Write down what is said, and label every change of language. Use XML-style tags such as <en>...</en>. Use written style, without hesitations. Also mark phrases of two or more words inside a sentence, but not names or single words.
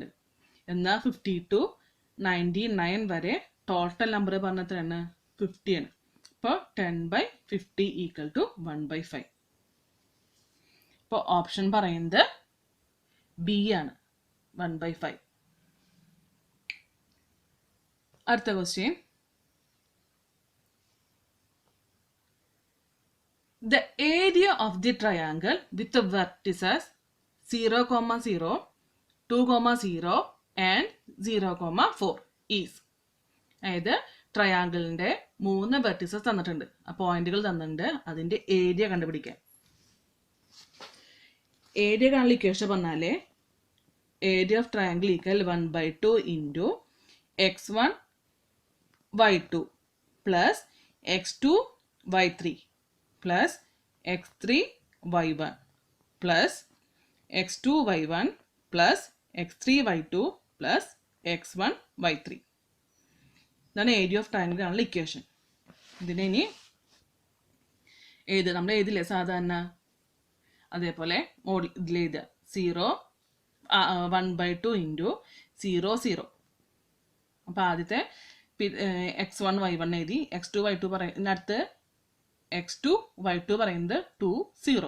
<ml>എന്നാൽ 50 to 99 വരെ</ml> <en>total number</en> <ml>പറഞ്ഞത്രയാണ് 50 ആണ്. അപ്പോൾ 10/50</ml> <en>equal to</en> <ml>1/5. ഇപ്പോൾ ഓപ്ഷൻ പറയുന്നത് ബി ആണ്, 1/5. അടുത്ത ക്വസ്റ്റ്യൻ,</ml> <en>the area of the triangle with the vertices 0, 0, 2, 0 and 0, 4 is.</en> <ml>അതായത് ട്രയാങ്കിളിൻ്റെ 3 വെർട്ടിസസ് തന്നിട്ടുണ്ട്, ആ പോയിന്റുകൾ തന്നിട്ടുണ്ട്, അതിൻ്റെ ഏരിയ കണ്ടുപിടിക്കാൻ. ഏരിയ കാണുന്ന ഇക്വേഷൻ പറഞ്ഞാൽ</ml> <en>area of triangle equal 1/2 into x1 y2 plus x2 y3 plus x3 y1 plus x2 y1 plus x3 y2 plus x1 y3.</en> <ml>ഇതാണ്</ml> <en>area of triangle</en> <ml>ആണുള്ള ഇക്വേഷൻ. ഇതിനെ ഇനി നമ്മൾ എഴുതില്ലേ സാധാരണ, അതേപോലെ മോഡൽ ഇതിൽ എഴുതുക.</ml> <en>1/2 ഇൻറ്റു 0, 0.</en> <ml>അപ്പോൾ ആദ്യത്തെ x1 y1 എഴുതി, x2 y2 അടുത്ത് x2 y2 പറയുന്നത് 2, 0.</ml>